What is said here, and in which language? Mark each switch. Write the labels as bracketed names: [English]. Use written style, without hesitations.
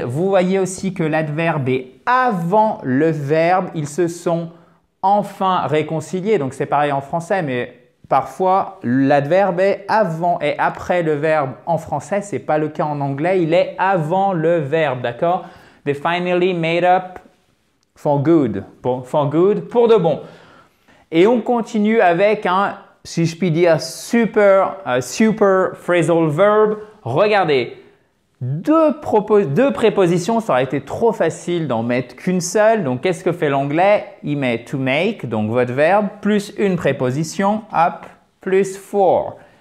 [French] Vous voyez aussi que l'adverbe est avant le verbe. Ils se sont enfin réconciliés. Donc, c'est pareil en français, mais parfois, l'adverbe est avant et après le verbe en français. Ce n'est pas le cas en anglais. Il est avant le verbe, d'accord? [English] They finally made up for good. For good, [French] pour de bon. Et on continue avec un, si je puis dire, super phrasal verb. Regardez. Deux prépositions, ça aurait été trop facile d'en mettre qu'une seule. Donc, qu'est-ce que fait l'anglais? Il met to make, donc votre verbe, plus une préposition, up, plus for.